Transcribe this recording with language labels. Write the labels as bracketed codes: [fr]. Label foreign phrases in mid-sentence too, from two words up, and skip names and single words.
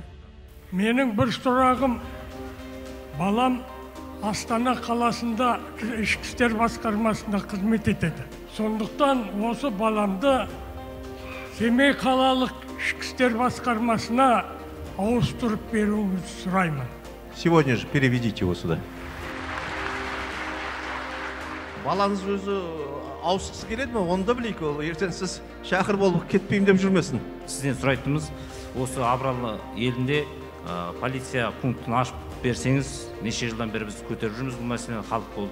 [kk] Менің бір сұрағым, балам Астана қаласында ішкі істер басқармасында қызмет етеді. Сондықтан осы баламды Семей қалалық ішкі істер басқармасына ауыстырып беруіңізді сұраймын. [ru] Сегодня же переведите его сюда. [kk] Балаңыз өзі ауысқысы келеді ме? Оны да білейік, ол ертең сіз шақыр болып кетпеймін деп жүрмесін. Сізден сұрайтынымыз, осы Абралы елінде полиция пунктін ашып берсеңіз, неше жылдан бері біз көтеріп жүрміз бұл мәселені, халық болып.